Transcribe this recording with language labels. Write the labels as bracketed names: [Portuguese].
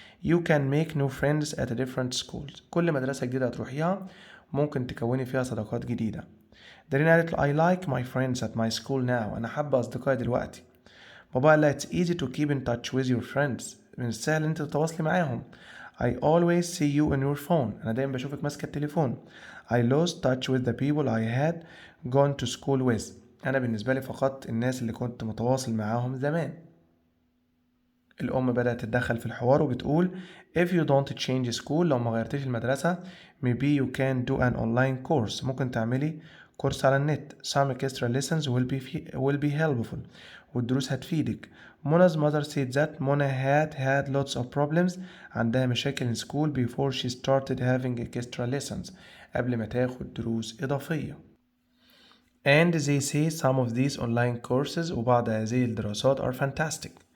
[English] You can make new friends at different schools. [Arabic] كل مدرسة جديدة هتروحيها ممكن تكوني فيها صداقات جديدة. دارين قالت له [English] I like my friends at my school now. [Arabic] أنا حابة أصدقائي دلوقتي. بابا قال لها [English] It's easy to keep in touch with your friends. [Arabic] من السهل أنت تتواصلي معاهم. [English] I always see you on your phone. [Arabic] أنا دايما بشوفك ماسكة التليفون. [English] I lost touch with the people I had gone to school with. [Arabic] أنا بالنسبة لي فقدت الناس اللي كنت متواصل معاهم زمان. الأم بدأت تتدخل في الحوار وبتقول [English] If you don't change school [Arabic] لو ما غيرتش المدرسة [English] maybe you can do an online course [Arabic] ممكن تعملي كورس على النت. [English] Some extra lessons will be helpful [Arabic] والدروس هتفيدك. [English] Mona's mother said that Mona had lots of problems [Arabic] عندها مشاكل [English] in school before she started having extra lessons [Arabic] قبل ما تاخد دروس إضافية. [English] And they say some of these online courses [Arabic] وبعض هذه الدراسات [English] are fantastic.